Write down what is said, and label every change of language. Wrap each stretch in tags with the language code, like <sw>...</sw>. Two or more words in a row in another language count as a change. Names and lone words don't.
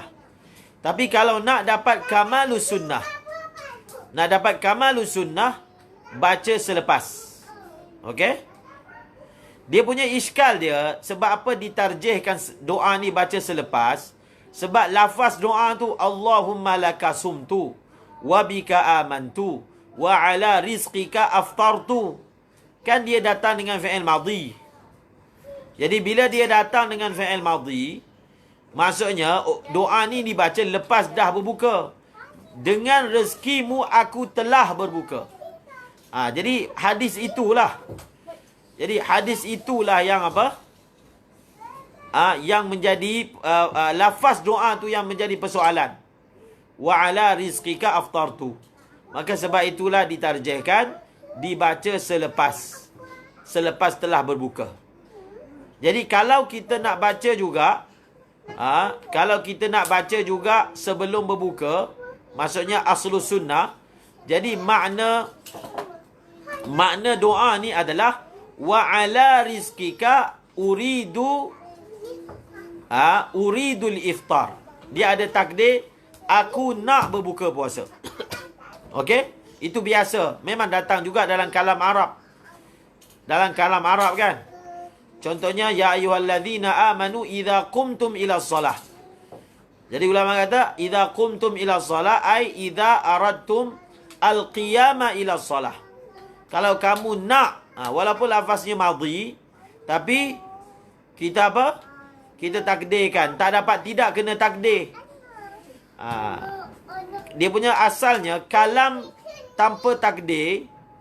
<ms>Tapi kalau nak dapat</ms> <ar>kamalus sunnah,</ar> <ms>baca selepas. Okey? Dia punya iskal dia, sebab apa ditarjihkan doa ni baca selepas? Sebab lafaz doa tu</ms> <ar>Allahumma laka sumtu wa bika amantu wa ala rizqika aftartu.</ar> <ms>Kan dia datang dengan</ms> <ar>fi'il madhi.</ar> <ms>Jadi bila dia datang dengan</ms> <ar>fi'il madhi,</ar> <ms>maksudnya doa ni dibaca lepas dah berbuka. Dengan rezekimu aku telah berbuka. Jadi hadis itulah yang apa? Yang menjadi lafaz doa tu yang menjadi persoalan.</ms> <ar>Wa ala rizqika aftartu.</ar> <ms>Maka sebab itulah ditarjihkan dibaca selepas telah berbuka. Jadi kalau kita nak baca juga sebelum berbuka, maksudnya</ms> <ar>aslus sunnah.</ar> <ms>Jadi makna doa ni adalah</ms> <ar>wa ala rizqika uridul iftar.</ar> <ms>Dia ada takdir aku nak berbuka puasa. Okey? Itu biasa. Memang datang juga dalam kalam Arab. Dalam kalam Arab kan. Contohnya,</ms> <ar>ya ayyuhalladzina amanu idza qumtum ila shalah.</ar> <ms>Jadi ulama kata,</ms> <ar>idza qumtum ila shalah ai idza aradtum al-qiyama ila shalah.</ar> <ms>Kalau kamu nak, walaupun lafaznya madhi, tapi kita apa? Kita takdirkan. Tak dapat tidak kena takdir. Dia punya asalnya kalam tanpa takdir.</ms>